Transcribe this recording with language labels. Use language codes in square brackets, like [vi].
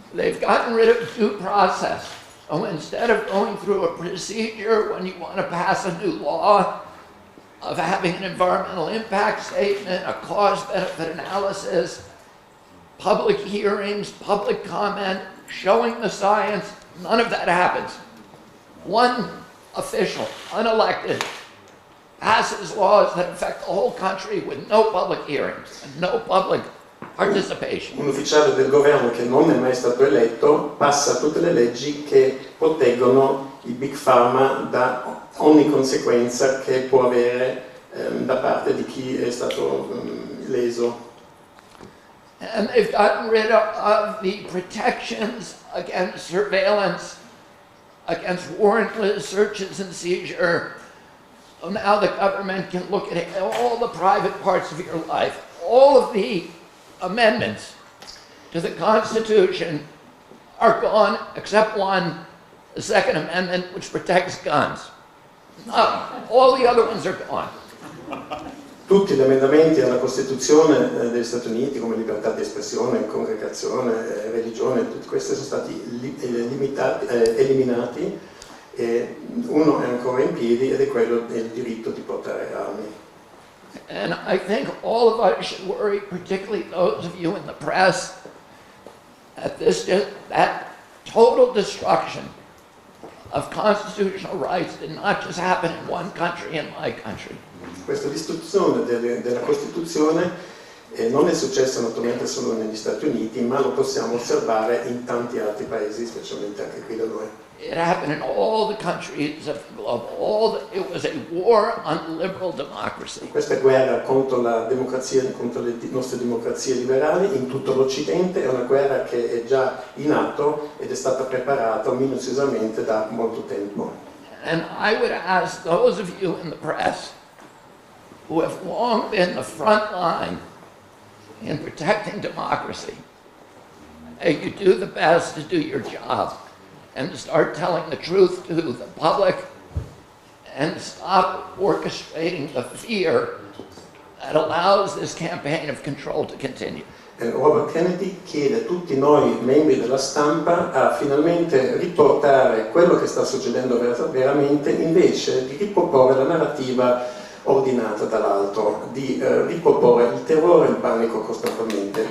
[en] They've gotten rid of due process. So instead of going through a procedure when you want to pass a new law, of having an environmental impact statement, a cost-benefit analysis, public hearings, public comment, showing the science, none of that happens. One official, unelected, passes laws that affect the whole country with no public hearings and no public participation. [it] Un ufficiale del governo che non è mai stato eletto passa tutte le leggi che proteggono i big pharma da ogni conseguenza che può avere da parte di chi è stato leso. [en] And they've gotten rid of the protections against surveillance, against warrantless searches and seizure. So now the government can look at all the private parts of your life. All of the amendments to the Constitution are gone except one, the Second Amendment, which protects guns. All the other ones are gone. [it] Tutti gli emendamenti alla Costituzione degli Stati Uniti, come libertà di espressione, congregazione, religione, tutti questi sono stati eliminati e uno è ancora in piedi ed è quello del diritto di portare armi. [en] And I think all of us should worry, particularly those of you in the press, at that total destruction of constitutional rights did not just happen in one country, in my country. [it] Questa distruzione della Costituzione non è successa naturalmente solo negli Stati Uniti, ma lo possiamo osservare in tanti altri paesi, specialmente anche qui da noi. [en] It happened in all the countries of the globe. It was a war on liberal democracy. [it] Questa guerra contro la democrazia, contro le nostre democrazie liberali in tutto l'Occidente è una guerra che è già in atto ed è stata preparata minuziosamente da molto tempo. [en] And I would ask those of you in the press who have long been the front line in protecting democracy, you do the best to do your job and to start telling the truth to the public and stop orchestrating the fear that allows this campaign of control to continue. [it] Robert Kennedy chiede a tutti noi membri della stampa a finalmente riportare quello che sta succedendo veramente, invece di riproporre la narrativa ordinata dall'alto, di riproporre il terrore e il panico costantemente.